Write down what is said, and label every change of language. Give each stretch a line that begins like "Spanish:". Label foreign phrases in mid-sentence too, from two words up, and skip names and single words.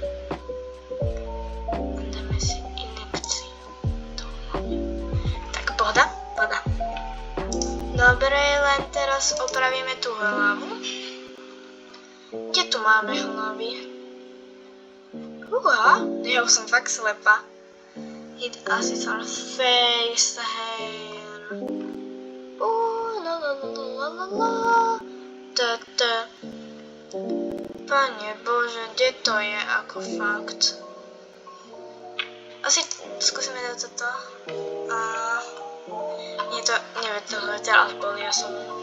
Slovak: Dáme si injekciu. Tak pohoda. Dobre, len teraz opravíme tú hlavu. Kde tu máme hlavy? Ja už som fakt slepá.
English: Hit assist on face, hair.
Slovak: Pane Bože, kde to je ako fakt? Asi skúsime dať toto. Nie to, neviem, to teraz bol, ja som...